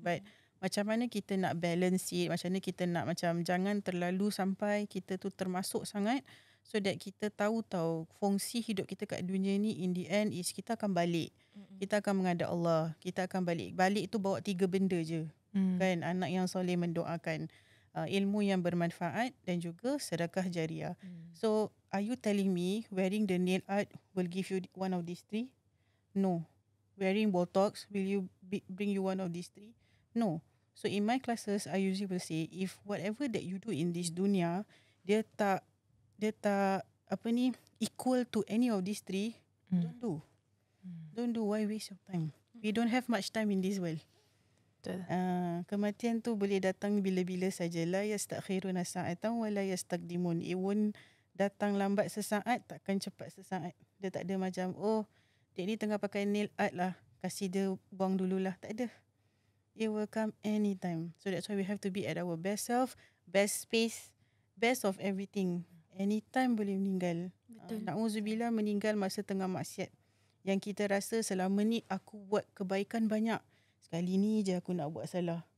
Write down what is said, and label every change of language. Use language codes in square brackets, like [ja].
[en] But [ms] macam mana kita nak [en] balance it, [ms] macam mana kita nak macam jangan terlalu sampai kita tu termasuk sangat, [en] so that [ms] kita tahu fungsi hidup kita kat dunia ni [en] in the end is [ms] kita akan balik. Kita akan menghadap Allah. Kita akan balik. Balik tu bawa 3 benda je. Kan, anak yang soleh mendoakan, ilmu yang bermanfaat dan juga sedekah jariah. [en] So are you telling me wearing the nail art will give you one of these 3? No. Wearing Botox will bring you one of these 3? No. So in my classes I usually will say, if whatever that you do in this dunia [ms] dia tak [en] equal to any of these 3, don't do. Why waste your time? We don't have much time in this world. [ms] Betul. Kematian tu boleh datang bila-bila saja. [ar] La yastakhiruna sa'atan wa la yastaqdimun. [en] It won't [ms] datang lambat sesaat, takkan cepat sesaat. Dia tak ada macam, dia ni tengah pakai nail art lah, kasih dia buang dululah. Tak ada. [en] It will come anytime. So that's why we have to be at our best self, best space, best of everything. Anytime [ms] boleh meninggal. Na'udzubillah, meninggal masa tengah maksiat. Yang kita rasa selama ni aku buat kebaikan banyak. Sekali ni je aku nak buat salah.